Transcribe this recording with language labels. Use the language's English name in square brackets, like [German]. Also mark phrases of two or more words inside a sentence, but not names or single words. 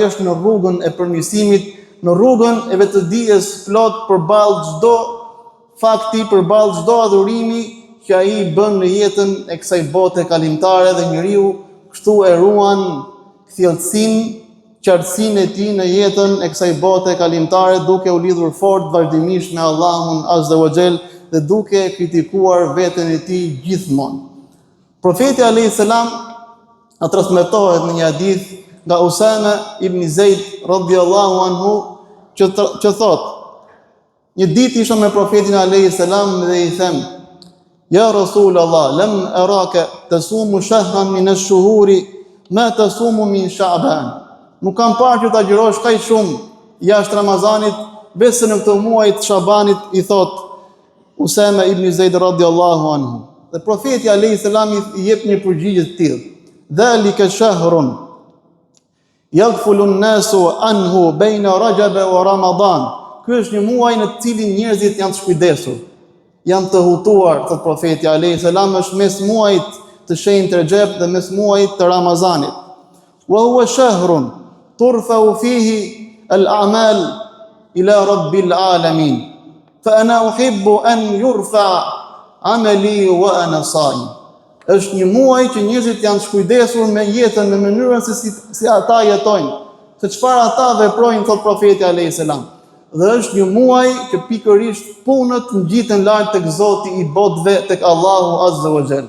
[Albanian] është në rrugën e përmirësimit, në rrugën e vetëdijes plot përballë çdo fakti, përballë çdo adhurimi që ai bën në jetën e kësaj bote kalimtare, dhe njeriu kështu e ruan thellësinë, qartësinë e tij në jetën e kësaj bote kalimtare, duke u lidhur fort vazhdimisht me Allahun [Arabic] عز وجل [Albanian] dhe duke kritikuar veten e tij gjithmonë. Profeti [Arabic] عليه السلام [Albanian] transmetohet në një hadith nga Usama ibn Zaid [Arabic] رضي الله عنه [Albanian] që thot: një ditë isha me profetin [Arabic] عليه السلام [Albanian] dhe i them: [Arabic] يا رسول الله، لم أرك تصوم شهرا من الشهور ما تصوم من شعبان. [Albanian] Nuk kam parë që ta agjërosh kaq shumë jashtë Ramazanit, veçse në këtë muaj të Shabanit, i thot Usama ibn Zaid [Arabic] رضي الله عنه. [Albanian] Dhe profeti [Arabic] عليه السلام [Albanian] i jep një përgjigje të tillë: [Arabic] ذلك شهر يغفل الناس عنه بين رجب ورمضان. [Albanian] Ky është një muaj në të cilin njerëzit janë të shkujdesur, janë të hutuar, thot profeti [Arabic] عليه السلام, [Albanian] është mes muajit të shenjtë Rajab dhe mes muajit të Ramazanit. [Arabic] وهو شهر ترفع فيه الأعمال إلى رب العالمين. فأنا أحب أن يرفع عملي وأنا صائم. [Albanian] Është një muaj që njerëzit janë shkujdesur me jetën, në mënyrën se si ata jetojnë, se çfarë ata veprojnë, thot profeti [Arabic] عليه السلام. [Albanian] Dhe është një muaj që pikërisht punët ngjiten lart tek Zoti i botëve, tek Allahu [Arabic] عز وجل.